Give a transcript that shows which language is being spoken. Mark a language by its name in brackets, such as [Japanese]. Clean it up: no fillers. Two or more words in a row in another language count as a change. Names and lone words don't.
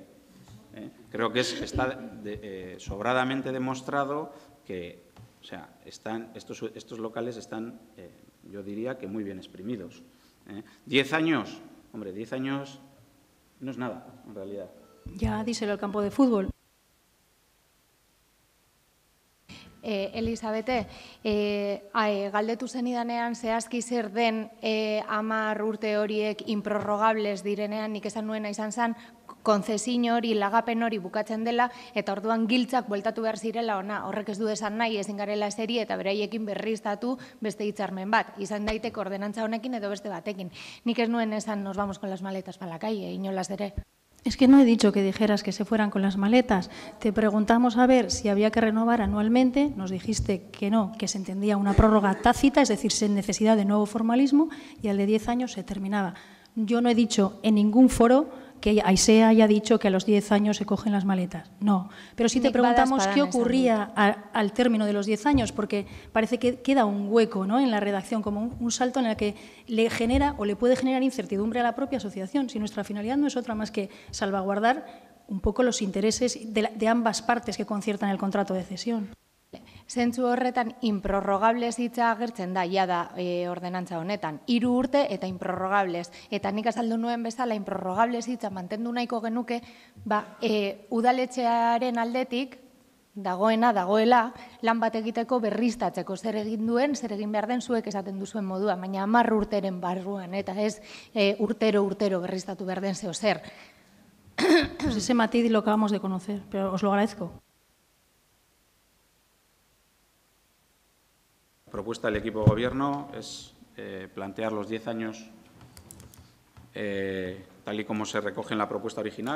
[Spanish] Creo que está sobradamente demostrado que estos locales están, yo diría, que muy bien exprimidos. 10 años, hombre, 10 años no es nada, en realidad. Ya díselo al campo de fútbol. [Basque] Elisabete, galdetu zenidanean zehazki zer den 10 urte horiek inprorrogables direnean, nik esan nuena izan zen, konzesio hori, lagapen hori bukatzen dela, eta orduan giltzak bueltatu behar zirela ona, horrek ez du esan nahi, ezin garela eseri eta beraiekin berriztatu beste hitzarmen bat, izan daiteke ordenantza honekin edo beste batekin. Nik ez nuen esan [Spanish] nos vamos con las maletas para la calle, [Basque] inolaz ere. [Spanish] Es que no he dicho que dijeras que se fueran con las maletas. Te preguntamos a ver si había que renovar anualmente. Nos dijiste que no, que se entendía una prórroga tácita, es decir, sin necesidad de nuevo formalismo, y al de 10 años se terminaba. Yo no he dicho en ningún foro que AISEA haya dicho que a los 10 años se cogen las maletas. No. Pero sí te preguntamos qué ocurría al término de los 10 años, porque parece que queda un hueco, ¿no?, en la redacción, como un salto en el que le genera o le puede generar incertidumbre a la propia asociación, si nuestra finalidad no es otra más que salvaguardar un poco los intereses de ambas partes que conciertan el contrato de cesión. [Basque] Zentzu horretan, inprorrogables hitza agertzen da, jada ordenantza honetan. 3 urte eta inprorrogables. Eta nik azaldu nuen bezala, inprorrogables hitza mantendu nahiko genuke, udaletxearen aldetik, dagoela, lan bat egiteko berriztatzeko zer egin duen, zer egin behar den zuek esaten duzuen modua, baina 10 urteren barruan, eta ez urtero berriztatu behar den zeo zer. [Spanish] Pues ese matiz lo acabamos de conocer, pero os lo agradezco. La propuesta del equipo de gobierno es plantear los 10 años tal y como se recoge en la propuesta original.